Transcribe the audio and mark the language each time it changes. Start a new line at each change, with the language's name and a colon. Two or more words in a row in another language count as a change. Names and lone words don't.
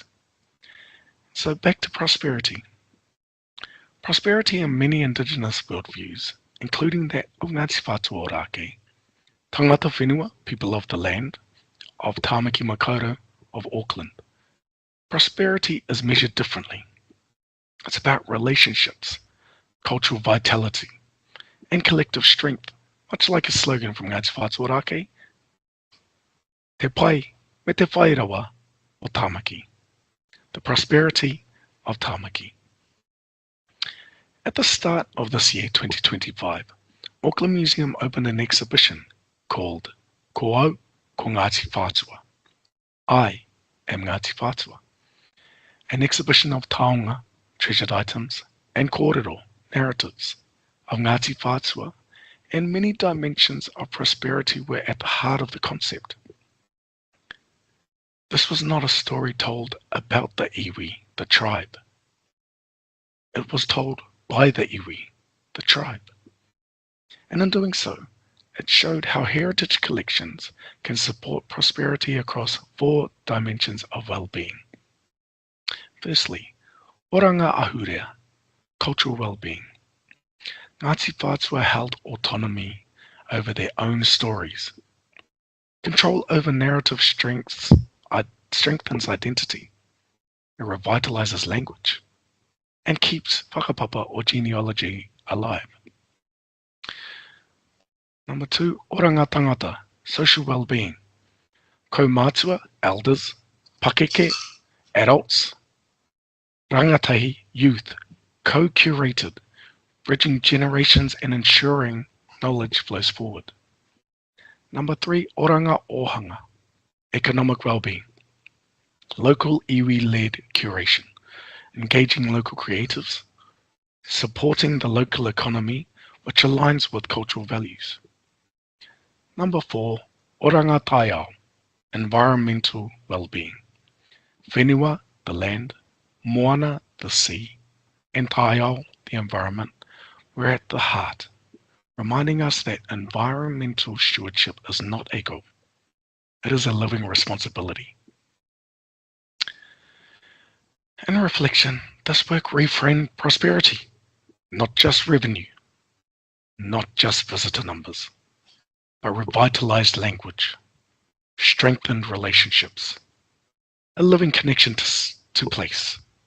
English: So back to prosperity. Prosperity in many indigenous worldviews, including that of Ngāti Whātua Ōrākei,
Māori: tangata whenua,
English: people of the land, of Tāmaki Makaurau, of Auckland. Prosperity is measured differently. It's about relationships, cultural vitality, and collective strength, much like a slogan from Ngāti Whātua Ōrākei,
Māori: Te pai me te whairawa o Tāmaki,
English: the prosperity of Tāmaki. At the start of this year, 2025, Auckland Museum opened an exhibition called Ko Au Ko Ngāti Whātua. I am Ngāti Whātua. An exhibition of taonga, treasured items, and kōrero, narratives of Ngāti Whātua, and many dimensions of prosperity were at the heart of the concept. This was not a story told about the iwi, the tribe. It was told by the iwi, the tribe. And in doing so, it showed how heritage collections can support prosperity across 4 dimensions of well-being. Firstly,
Māori: oranga ahurea,
English: cultural well-being. Ngāti Whātua held autonomy over their own stories. Control over narrative strengthens identity. It revitalizes language and keeps whakapapa or genealogy alive. Number 2,
Māori: oranga tangata,
English: social well-being. Kaumātua, elders, pakeke, adults, rangatahi, youth, co-curated, bridging generations and ensuring knowledge flows forward. Number 3,
Māori: oranga ohanga,
English: economic well-being. Local iwi-led curation, engaging local creatives, supporting the local economy which aligns with cultural values. Number 4,
Māori: oranga taiao,
English: environmental well-being. Whenua, the land, moana, the sea, and taiao, the environment, we're at the heart, reminding us that environmental stewardship is not a goal. It is a living responsibility. In reflection, this work reframed prosperity, not just revenue, not just visitor numbers, but revitalized language, strengthened relationships, a living connection to place.